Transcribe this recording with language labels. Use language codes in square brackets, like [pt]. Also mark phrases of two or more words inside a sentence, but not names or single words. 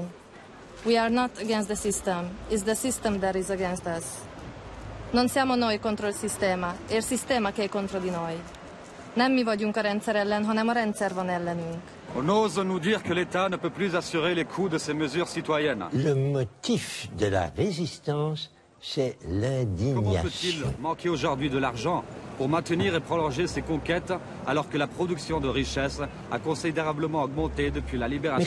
[en] We are not against the system, it's the system that is against us. [it] Non siamo noi contro il sistema, è il sistema che è contro di noi. [hu] Nem mi vagyunk a rendszer ellen, hanem a rendszer van ellenünk. [fr] On ose nous dire que l'État ne peut plus assurer les coûts de ces mesures citoyennes. Le motif de la résistance, c'est l'indignation. Comment peut-il manquer aujourd'hui de l'argent pour maintenir et prolonger ces conquêtes alors que la production de richesses a considérablement augmenté depuis la libération?